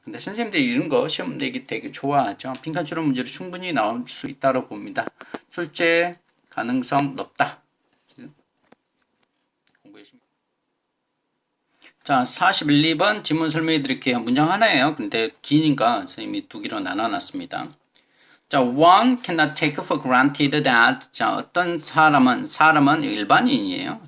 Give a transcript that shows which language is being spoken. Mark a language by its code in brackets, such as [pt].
[ko] 근데 선생님들이 이런 거 시험 내기 되게 좋아하죠. 빈칸 추론 문제로 충분히 나올 수 있다고 봅니다. 출제 가능성 높다. 공부해주십니다. 자, 41, 2번 지문 설명해 드릴게요. 문장 하나예요. 근데 기니까 선생님이 두 개로 나눠놨습니다. [en] 자, one cannot take for granted that. [ko] 자, 어떤 사람은 일반인이에요.